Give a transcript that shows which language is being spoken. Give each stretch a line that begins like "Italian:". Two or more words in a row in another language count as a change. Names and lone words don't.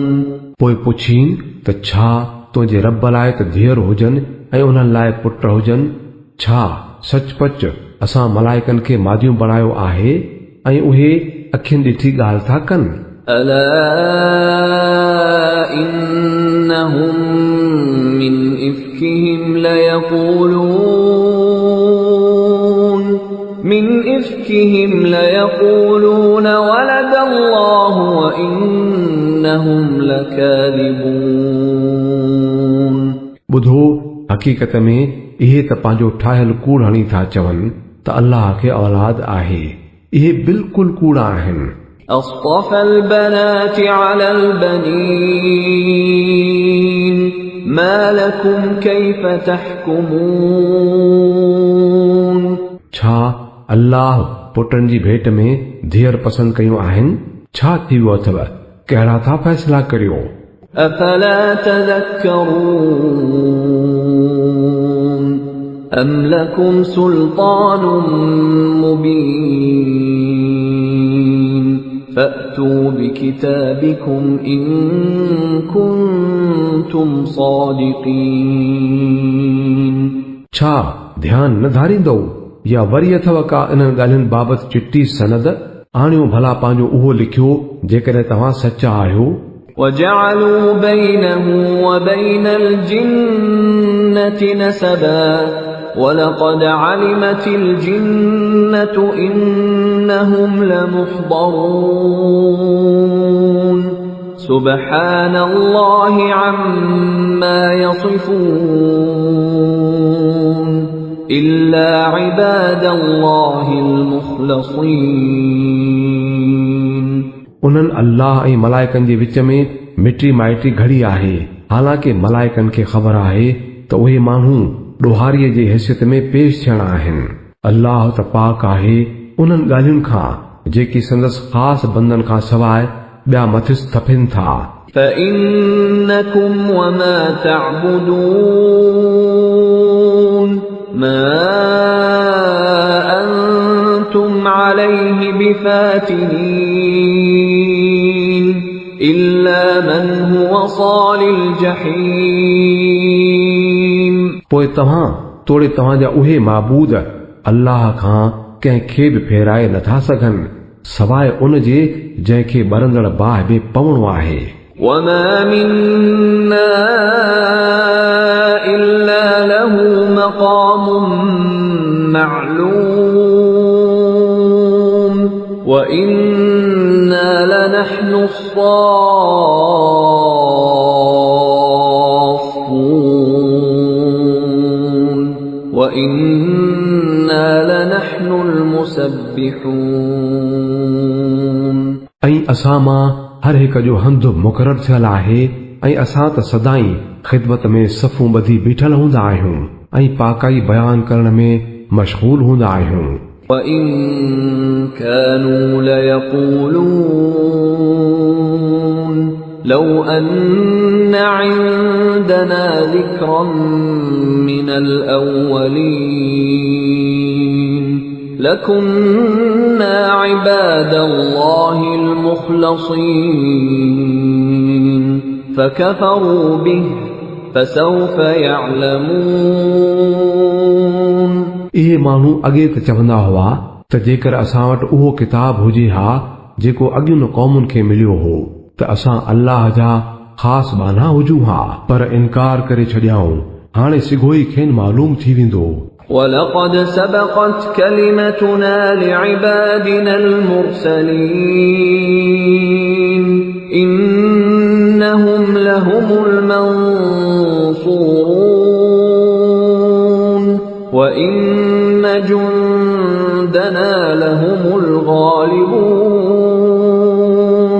Sindhi: पोइ पुछीन त छा तुंहिंजे रब लाइ त धीअर हुजनि ऐं उन्हनि लाइ पुट हुजनि। छा सचपच असां मलाइकनि खे मादियूं बणायो आहे ऐं उहे अखियुनि ॾिठी ॻाल्हि था कनि।
Arabic: ألا إنهم من إفكهم ليقولون ولد الله وإنهم لكاذبون ॿुधो
Sindhi: हक़ीक़त में इहे त पंहिंजो ठाहियल कूड़ हणी था चवनि त अल्लाह खे औलाद आहे। इहे बिल्कुलु कूड़ आहिनि।
Arabic: أصطفى البنات على البنين ما لكم كيف تحكمون
Sindhi: छा अल्लाह पुटनि जी भेट में धीअर पसंदि कयूं आहिनि? छा थी वियो अथव? कहिड़ा था फ़ैसिला करियो?
Arabic: أفلا تذكرون أم لكم سلطان مبين فأتوا بكتابكم إن كنتم صادقين
Sindhi: छा ध्यान न धारींदो या वरी अथव का इन्हनि ॻाल्हियुनि बाबति चिट्ठी सनद? आणियो भला पंहिंजो उहो लिखियो जेकॾहिं तव्हां सचा आहियो।
Arabic: وجعلوا بينه وبين الجنة نسبا وَلَقَدْ عَلِمَتِ الْجِنَّةُ إِنَّهُمْ لَمُحْضَرُونَ سُبْحَانَ اللَّهِ عَمَّا يَصِفُونَ إِلَّا عِبَادَ اللَّهِ الْمُخْلَصِينَ
Sindhi: उन्हनि अल्लाह ऐं मलाइकनि जे विच में मिटी माइटी घड़ी आहे। हालांकि मलाइकनि खे ख़बर आहे त उहे माण्हू ॾोहारीअ जी हैसियत में पेश थियणा आहिनि। अल्लाह त पाक आहे उन्हनि ॻाल्हियुनि खां जेकी संदसि ख़ासि बंदनि खां सवाइ ॿिया मथिस थपनि था।
Arabic: فَإِنَّكُمْ وَمَا تَعْبُدُونَ مَا أَنْتُمْ عَلَيْهِ بِفَاتِنِينَ إِلَّا مَنْ هُوَ صَالِ الْجَحِيمِ
Sindhi: पोइ तव्हां तोड़े तव्हांजा उहे माबूद अल्लाह खां कंहिंखे बि फेराए नथा सघनि सवाइ उन जे जंहिंखे ॿरंदड़ बाहि में पवणो आहे।
Arabic: وَمَا مِنَّا إِلَّا لَهُ مَقَامٌ مَّعْلُومٌ وَإِنَّا لَنَحْنُ الصَّافُّونَ وَإِنَّا لَنَحْنُ الْمُسَبِّحُونَ
Sindhi: ऐं असां मां हर हिक जो हंधु मुक़ररु थियल आहे ऐं असां त सदाई ख़िदमत में सफ़ूं ॿधी बीठल हूंदा आहियूं ऐं पाकाई बयान करण में मशगूल हूंदा आहियूं।
Arabic: وَإِن كَانُوا لَيَقُولُونَ لَوْ أَنَّ عِندَنَا ذِكْرًا مِّنَ الْأَوَّلِينَ لَكُنَّا عِبَادَ اللَّهِ الْمُخْلَصِينَ فَكَفَرُوا بِهِ فَسَوْفَ يَعْلَمُونَ
Sindhi: इहे माण्हू अॻे त चवंदा हुआ त जेकर असां वटि उहो किताब हुजे हा जेको अॻियुनि क़ौमुनि खे मिलियो हो त असां अल्लाह जा ख़ासि बाना हुजूं हा, पर इनकार करे छॾियाऊं। हाणे सिघो ई खेनि मालूम थी वेंदो।
Arabic: وَلَقَدْ سَبَقَتْ كَلِمَتُنَا لِعِبَادِنَا الْمُرْسَلِينَ إِنَّهُمْ لَهُمُ الْمَنصُورُونَ وَإِنَّ جُندَنَا لَهُمُ الْغَالِبُونَ